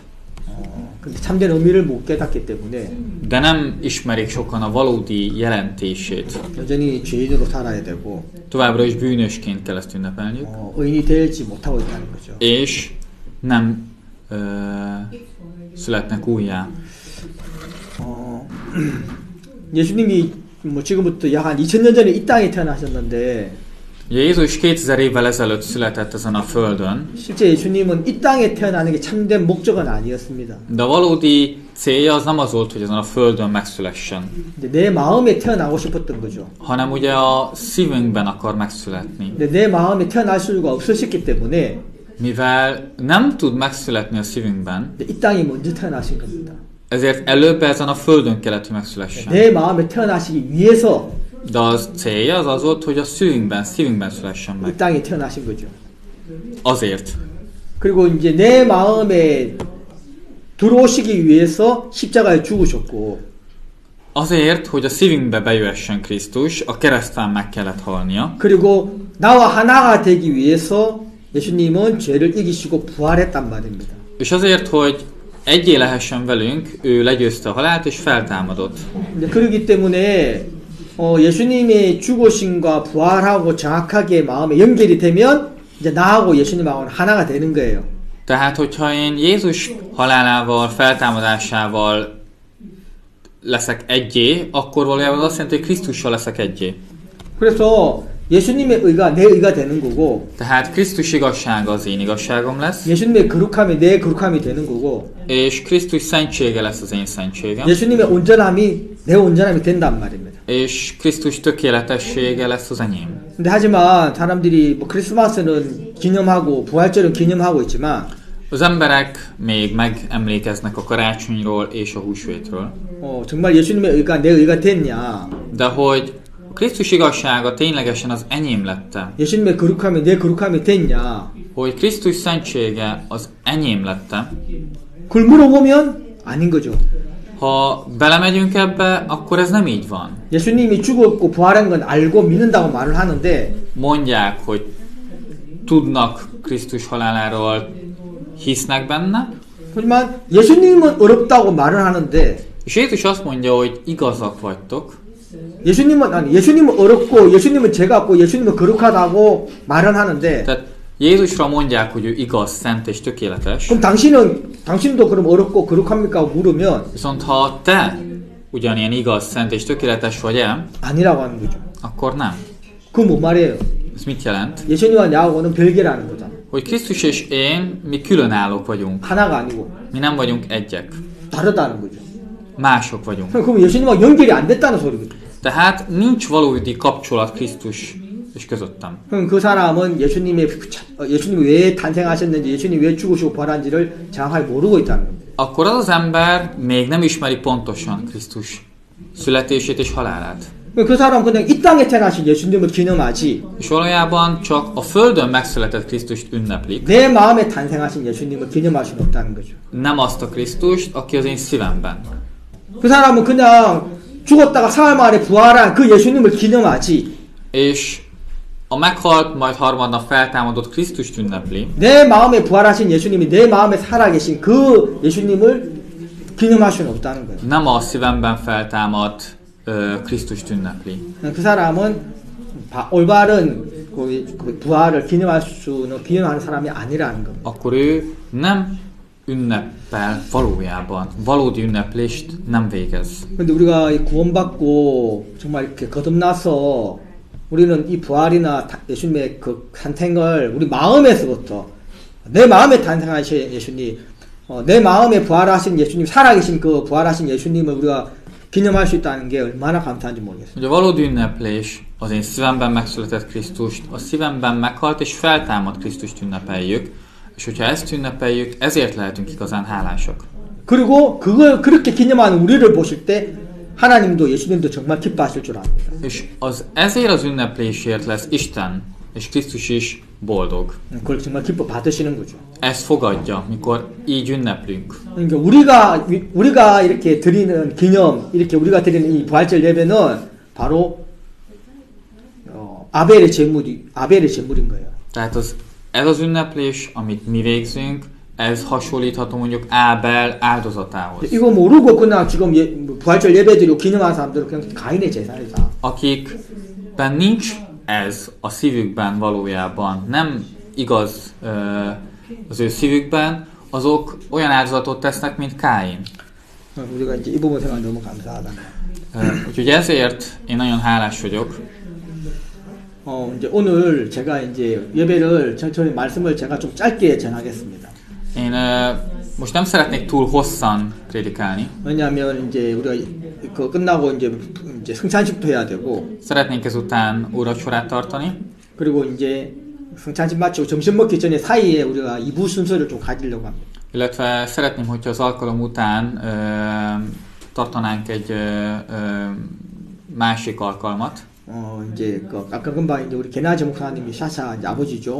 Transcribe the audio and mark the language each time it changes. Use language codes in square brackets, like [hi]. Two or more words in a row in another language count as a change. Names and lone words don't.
[ko] 근데 참된 의미를 못 깨닫기 때문에 [hu] de nem ismerik sokan a valódi jelentését. [ko] 여전히 죄인으로 살아야 되고 [hu] Továbbra is bűnösként kell ezt ünnepelniük, [ko] 의인이 되지 못하고 있다는 거죠. [hu] és nem születnek újjá. [ko] 예수님이 뭐 지금부터 약 한 2000년 전에 이 땅에 태어나셨는데 [hu] Ugye Jézus 2000 évvel ezelőtt született ezen a földön, [ko] 실제 예수님은 이 땅에 태어나는 게 참된 목적은 아니었습니다. [hu] de a valódi célja az nem az volt, hogy ezen a földön megszülessen, [ko] 내 마음에 태어나고 싶었던 거죠. [hu] hanem ugye a szívünkben akar megszületni. [ko] 근데 내 마음에 태어날 수가 없으셨기 때문에 [hu] Mivel nem tud megszületni a szívünkben, [ko] 이 땅에 먼저 태어나신 겁니다. [hu] ezért előbb ezen a földön kellett, hogy megszülessen. [ko] 내 마음에 태어나시기 위해서 [hu] De az célja az volt, hogy a szívünkben szülessen [ko] 이 [hu] meg. [ko] 땅에 태어나신 거죠. [hu] Azért. [ko] 그리고 이제 내 마음에 들어오시기 위해서 십자가에 죽으셨고 [hu] Azért, hogy a szívünkbe bejöhessen Krisztus, a kereszten meg kellett halnia. [ko] 그리고 나와 하나가 되기 위해서 예수님은 죄를 이기시고 부활했단 말입니다. [hu] És azért, hogy egyé lehessen velünk, ő legyőzte a halált és feltámadott. [ko] 그렇기 때문에 예수님의 죽으심과 부활하고 정확하게 마음에 연결이 되면 이제 나하고 예수님하고는 하나가 되는 거예요. [hu] Tehát, hogyha én Jézus halálával, feltámadásával leszek egyé, akkor valójában azt jelenti, hogy Krisztussal leszek egyé. [ko] 그래서 예수님의 의가 내 의가 되는 거고 [hu] Tehát Krisztus igazsága az én igazságom lesz, [ko] 예수님의 거룩함이 내 거룩함이 되는 거고 [hu] és Krisztus szentsége lesz az én szentségem, [ko] 예수님의 온전함이 내 온전함이 된단 말입니다. [hu] és Krisztus tökéletessége lesz az enyém. [ko] 근데 하지만 사람들이 뭐 크리스마스는 기념하고 부활절은 기념하고 있지만 [hu] Az emberek még megemlékeznek a karácsonyról és a húsvétről. [ko] 정말 예수님의 의가 내 의가 됐냐? [hu] De hogy Krisztus igazsága ténylegesen az enyém lette, [ko] 예수님의 거룩함이 내 거룩함이 됐냐? [hu] hogy Krisztus szentsége az enyém lette, [ko] 그걸 물어보면 아닌 거죠. [hu] ha belemegyünk ebbe, akkor ez nem így van. [ko] 예수님이 죽었고 부활한 건 알고 믿는다고 말을 하는데 [hu] Mondják, hogy tudnak Krisztus haláláról, hisznek benne, [ko] 하지만 예수님은 어렵다고 말을 하는데 [hu] és Jézus azt mondja, hogy igazak vagytok, [ko] 예수님은 어렵고 예수님은 죄가 없고 예수님은 거룩하다고 말은 하는데 [hu] tehát Jézusra mondják, hogy ő igaz, szent és tökéletes, [ko] 그럼 당신도 그럼 어렵고 거룩합니까? 물으면 [hu] viszont ha te ugyanilyen igaz, szent és tökéletes vagy-e, [ko] 아니라고 하는 거죠. [hu] akkor nem. [ko] 그건 뭔 말이에요? [hu] Ez mit jelent? [ko] 예수님과 나하고는 별개라는 거잖아. [hu] Hogy Krisztus és én, mi különállók vagyunk. [ko] 하나가 아니고 [hu] Mi nem vagyunk egyek. [ko] 다르다는 거죠. [hu] Mások vagyunk. [ko] 그럼 예수님과 연결이 안 됐다는 소리거든요. [hu] Tehát nincs valódi kapcsolat Krisztus és közöttem. [ko] 그럼 그 사람은 예수님이 왜 탄생하셨는지, 예수님이 왜 죽으시고 부활한지를 정확하게 모르고 있다는 겁니다. [hu] Akkor az az ember még nem ismeri pontosan Krisztus születését és halálát. [ko] 그 사람은 그냥 이 땅에 태어나신 예수님을 기념하지 [hu] És valójában csak a földön megszületett Krisztust ünneplik, [ko] 내 마음에 탄생하신 예수님을 기념할 수는 없다는 거죠. [hu] nem azt a Krisztust, aki az én szívemben. [ko] 그 사람은 그냥 죽었다가 사흘 만에 부활한 그 예수님을 기념하지 [hu] És a meghalt, majd harmadnap feltámadott Krisztust ünnepli, [ko] 내 마음에 부활하신 예수님이 내 마음에 살아계신 그 예수님을 기념할 수는 없다는 거예요. [hu] nem a szívemben feltámadt Krisztust ünnepli. [ko] 그 사람은 올바른 그 부활을 기념하는 사람이 아니라는 겁니다. [hu] Akkor ő nem ünnepel valójában. Valódi ünneplést nem végez. [ko] 근데 우리가 구원받고 정말 이렇게 거듭나서 우리는 이 부활이나 예수님의 그 탄생을 우리 마음에서부터 내 마음에 탄생하신 예수님, 내 마음에 부활하신 예수님, 살아계신 그 부활하신 예수님을 우리가 기념할 수 있다는 게 얼마나 감사한지 모르겠어요. [hu] Hogy a valódi ünneplés az én szívemben megszületett Krisztust, a szívemben meghalt és feltámadt Krisztust ünnepeljük, és hogyha ezt ünnepeljük, ezért lehetünk igazán hálásak. [ko] 그리고 그걸 그렇게 기념하는 우리를 보실 때 하나님도 예수님도 정말 기뻐하실 줄 압니다. [hu] És ezért az ünneplésért lesz Isten, és Krisztus is boldog. [ko] 그걸 정말 기뻐 받으시는 거죠. [hu] Ezt fogadja, mikor így ünneplünk. [ko] 그러니까 우리가 이렇게 드리는 기념, 이렇게 우리가 드리는 이 부활절 예배는 바로 아벨의 제물인 거예요. [hu] Tehát ez az ünneplés, amit mi végzünk, ez hasonlítható mondjuk Ábel áldozatához. [ko] 이거 모르고 그냥 지금 부활절 예배드리고 기념하는 사람들은 그냥 가인의 제사이다. [hu] Akikben nincs ez a szívükben valójában, nem igaz az ő szívükben, azok olyan áldozatot tesznek, mint Káin. [ko] 우리가 이제 이 부분 생각 너무 감사하다. [hu] Úgyhogy ezért én nagyon hálás vagyok. [ko] 이제 오늘 제가 이제 예배를 저희 말씀을 제가 좀 짧게 전하겠습니다. [hu] Én most nem szeretnék túl hosszan prédikálni. [ko] 왜냐하면 이제 우리가 그 끝나고 이제 성찬식도 해야 되고. [hu] Szeretnénk ezután úrvacsorát tartani. [ko] 그리고 이제 성찬식 마치고 점심 먹기 전에 사이에 우리가 2부 순서를 좀 가지려고 합니다. [hu] Illetve szeretném, hogyha az alkalom után tartanánk egy másik alkalmat. [ko] 이제 아까 금방 이제 우리 게나지 목사님이 샤샤 이제 아버지죠.